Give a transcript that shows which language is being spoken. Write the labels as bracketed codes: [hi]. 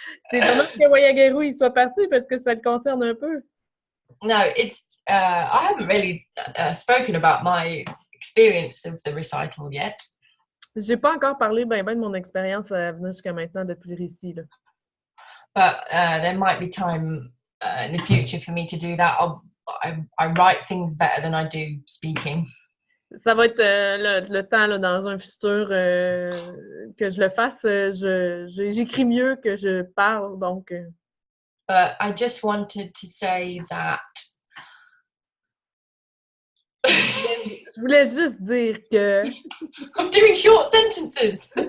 [fr] C'est dommage que Wayaguru il soit parti parce que ça le concerne un peu. [en] No, it's I haven't really spoken about my experience of the recital yet. [fr] J'ai pas encore parlé ben de mon expérience à venir jusqu'à maintenant depuis le récit là. [en] But there might be time in the future for me to do that. I write things better than I do speaking. [fr] Ça va être le temps là, dans un futur que je le fasse. J'écris mieux que je parle, donc. [en] But I just wanted to say that. [fr] Je voulais juste dire que. [en] I'm doing short sentences.